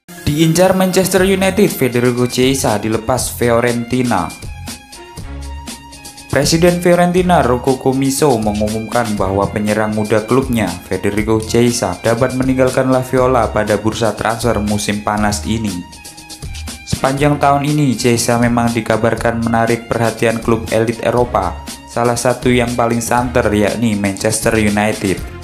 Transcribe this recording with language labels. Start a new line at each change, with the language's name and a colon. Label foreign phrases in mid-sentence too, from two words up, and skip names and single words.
Indonesian: Diincar Manchester United, Federico Chiesa dilepas Fiorentina. Presiden Fiorentina Rocco Commisso mengumumkan bahwa penyerang muda klubnya, Federico Chiesa, dapat meninggalkan La Viola pada bursa transfer musim panas ini. Sepanjang tahun ini, Chiesa memang dikabarkan menarik perhatian klub elit Eropa, salah satu yang paling santer yakni Manchester United.